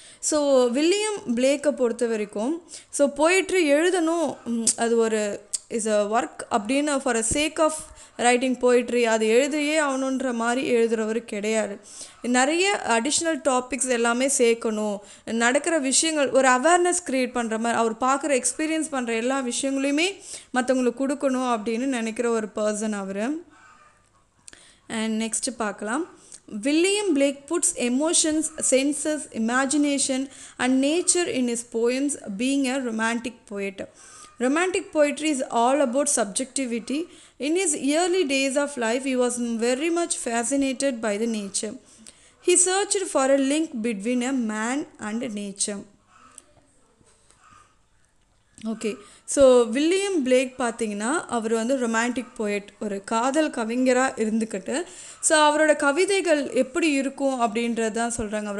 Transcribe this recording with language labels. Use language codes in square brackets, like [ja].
[ta] So William பிளேக்கை பொறுத்த வரைக்கும் so poetry எழுதணும், அது ஒரு [en] is a work [ta] அப்படின்னு [en] for a sake of writing poetry [ta] அது எழுதியே ஆகணுன்ற மாதிரி எழுதுகிறவர் கிடையாது. நிறைய அடிஷ்னல் டாபிக்ஸ் எல்லாமே சேர்க்கணும், நடக்கிற விஷயங்கள் ஒரு அவேர்னஸ் க்ரியேட் பண்ணுற மாதிரி அவர் பார்க்குற எக்ஸ்பீரியன்ஸ் பண்ணுற எல்லா விஷயங்களையுமே மற்றவங்களுக்கு கொடுக்கணும் அப்படின்னு நினைக்கிற ஒரு பர்சன் அவர். அண்ட் நெக்ஸ்ட்டு பார்க்கலாம். [en] William Blake puts emotions, senses, imagination and nature in his poems, being a romantic poet. Romantic poetry is all about subjectivity. In his early days of life, he was very much fascinated by the nature. He searched for a link between a man and nature. [ta] Okay, so William Blake பார்த்திங்கன்னா அவர் வந்து [en] romantic poet, [ta] ஒரு காதல் கவிஞராக இருந்துக்கிட்டு so அவரோட கவிதைகள் எப்படி இருக்கும் அப்படின்றது தான் சொல்கிறாங்க.